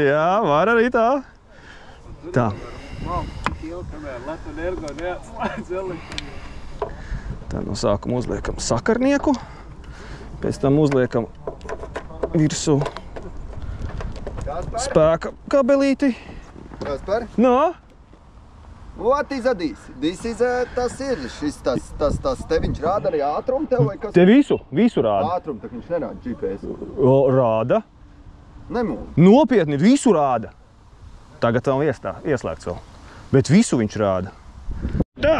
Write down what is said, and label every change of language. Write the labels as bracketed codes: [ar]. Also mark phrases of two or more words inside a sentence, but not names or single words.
[lv] Jā, var arī tā. Tā. Tā no sākuma uzliekam sakarnieku. Pēc tam uzliekam virsū spēka kabelīti. Kaspar? No? [en] What is this? This is [lv] tas ir. Tas te viņš rāda arī ātrumu tev vai kas? Te visu rāda. Ātrumu, tak viņš nerāda GPS. Rāda. Nemūl. Nopietni, visu rāda. Tagad vēl ieslēgts vēl. Bet visu viņš rāda. Tā!